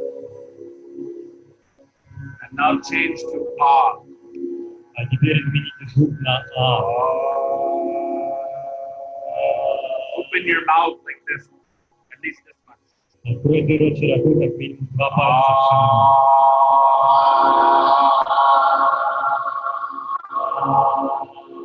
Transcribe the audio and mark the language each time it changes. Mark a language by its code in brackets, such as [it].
[en] And now change to Ah. [ru] А теперь измените звук на А. [en] Open your mouth like this, at least this much. [ru] Откройте рот широко, как минимум 2 пальца в ширину.